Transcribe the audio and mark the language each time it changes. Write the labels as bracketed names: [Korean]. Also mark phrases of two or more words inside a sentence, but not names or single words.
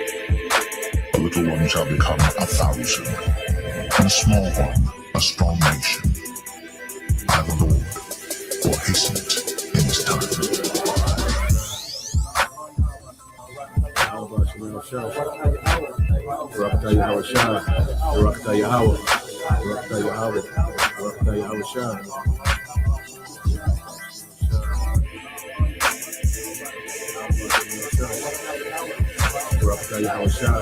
[English] A little one shall become 1,000, and a small one a strong nation. I, the Lord, will hasten it. is done. How about Shemel Shah? Barakatah Yahweh Shah. Barakatah Yahweh. Barakatah Yahweh. Barakatah Yahweh Shah. Barakatah Yahweh Shah.